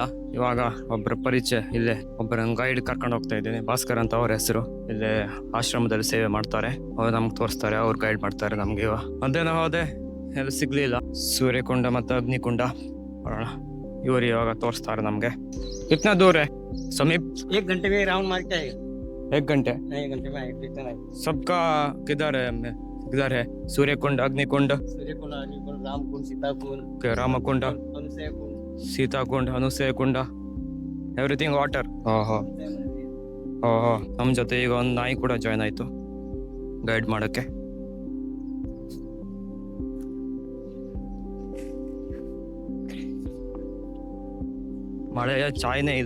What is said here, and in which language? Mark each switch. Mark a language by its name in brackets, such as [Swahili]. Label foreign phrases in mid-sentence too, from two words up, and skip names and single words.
[Kannada] ಇವಾಗ ಒಬ್ಬರ ಪರಿಚಯ, ಇಲ್ಲೇ ಒಬ್ಬರ ಗೈಡ್ ಕರ್ಕೊಂಡು ಹೋಗ್ತಾ ಇದ್ದೀನಿ. ಭಾಸ್ಕರ್ ಅಂತ ಅವ್ರ ಹೆಸರು. ಇಲ್ಲೇ ಆಶ್ರಮದಲ್ಲಿ ಸೇವೆ ಮಾಡ್ತಾರೆ. ಅವ್ರು ನಮ್ಗೆ ತೋರಿಸ್ತಾರೆ, ಅವ್ರು ಗೈಡ್ ಮಾಡ್ತಾರೆ ನಮ್ಗೆ. ಇವಾಗ ಮಧ್ಯಾಹ್ನ ಹೋದೆ, ಎಲ್ಲ ಸಿಗ್ಲಿಲ್ಲ. ಸೂರ್ಯಕುಂಡ ಮತ್ತೆ ಅಗ್ನಿಕುಂಡ ನೋಡೋಣ. ಇವರು ಇವಾಗ ತೋರಿಸ್ತಾರೆ ನಮ್ಗೆ. [Hindi] कितना दूर समीप? 1 घंटे में राउंड मार के आएगा. 1 घंटे? 1 घंटे में आएगा. सबका किधर है? सूर्यकुंड, अग्निकुंड, रामकुंड, सीताकुंड, रामकुंड, सीताकुंड, अनुसय कुंड, [English] everything water. [Kannada] ನಮ್ಮ ಜೊತೆ ಈಗ ಒಂದು ನಾಯಿ ಕೂಡ ಜಾಯ್ನ್ ಆಯ್ತು ಗೈಡ್ ಮಾಡಕ್ಕೆ. ಮಳೆಯ ಚಾಯ್ನೇ ಇಲ್ಲ.